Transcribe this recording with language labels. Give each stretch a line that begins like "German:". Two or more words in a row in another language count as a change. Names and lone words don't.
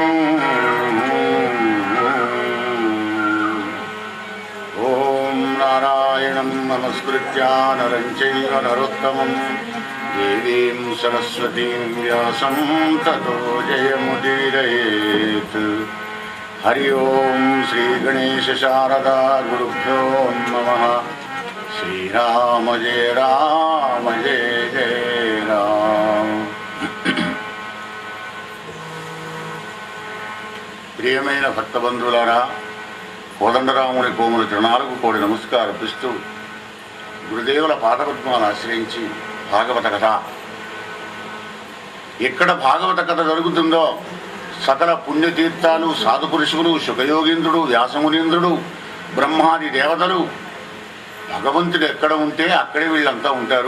Sanskrit: ॐ नारायणं नमस्कृत्य नरं चैव नरोत्तमं देवीं सरस्वतीं व्यासं ततो जयमुदीरयेत्। हरि ओम श्री गणेश शारदा गुरुभ्यो नमः। श्रीराम जय राम जय जय राम।
Telugu: ప్రియమైన భక్తబంధువులారా, కోదండరాముని కోముల చరణాలకు కోడి నమస్కారపిస్తూ గురుదేవుల పాదపద్మాలను ఆశ్రయించి భాగవత కథ, ఎక్కడ భాగవత కథ జరుగుతుందో సకల పుణ్యతీర్థాలు, సాధుపురుషులు, శుకయోగీంద్రుడు, వ్యాసమునీంద్రుడు, బ్రహ్మాది దేవతలు, భగవంతుడు ఎక్కడ ఉంటే అక్కడే వీళ్ళంతా ఉంటారు.